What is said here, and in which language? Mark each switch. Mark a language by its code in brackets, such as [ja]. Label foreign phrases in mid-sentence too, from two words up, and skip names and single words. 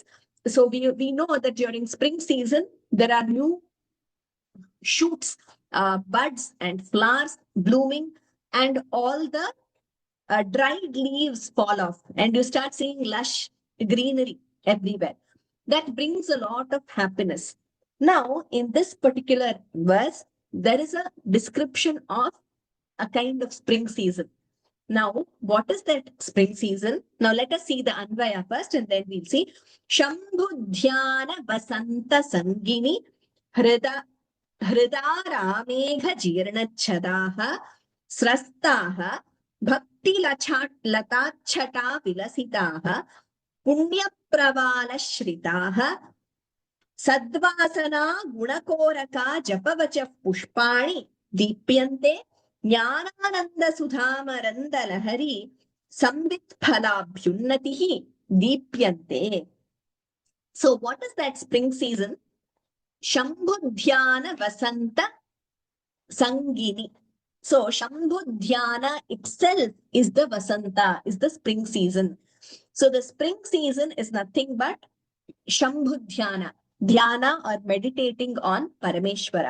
[en] So we know that during spring season, there are new shoots, buds and flowers blooming, and all the dried leaves fall off and you start seeing lush greenery everywhere. That brings a lot of happiness. Now, in this particular verse, there is a description of a kind of spring season. Now, what is that spring season? Now, let us see the Anvaya first and then we'll see. [sa] Shambhudhyana Vasanta Sangini Hridara Megha Jirnachadaha Srastaha Bhakti Latachata Vilasitaha Punya Pravala Shritaha Sadvasana Gunakoraka Japavacha Pushpani Dipyante Jnanananda Sudhamarandalahari Sambit Phalabhyunnatihi Deepyante. [en] So what is that spring season? [sa] Shambhudhyana Vasanta Sangini. [en] So Shambhudhyana itself is the Vasanta, is the spring season. So the spring season is nothing but Shambhudhyana, dhyana or meditating on Parameshwara.